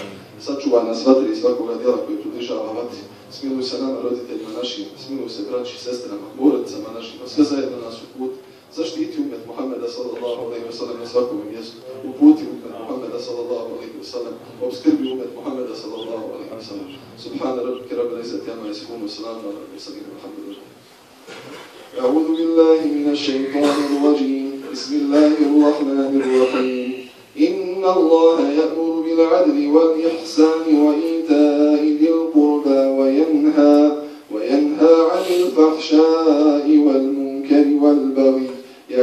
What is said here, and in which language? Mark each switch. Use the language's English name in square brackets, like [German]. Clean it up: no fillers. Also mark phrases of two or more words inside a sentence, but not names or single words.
[Bosnian] Sačuvaj nas vatri i svakoga djela koji približava vatri. Smiluj se nama, roditeljima našim, smiluj se braći, sestrama, porodicama našima, sve zajedno nas uput. Zaštiti umet Muhammeda [Arabic] صلى الله عليه وسلم [Bosnian] na svakom mjestu. Uputi umet Muhammeda [Arabic] صلى الله عليه وسلم. [Bosnian] Obskrbi umet Muhammeda [Arabic] صلى الله عليه وسلم. سبحان ربك رب العزة عما يصفون وسلام على المرسلين والحمد لله. أعوذ بالله من الشيطان الرجيم. بسم الله الرحمن الرحيم إن الله يأمر بالعدل والإحسان وإيتاء ذي القربى وينهى عن الفحشاء والمنكر والبغي.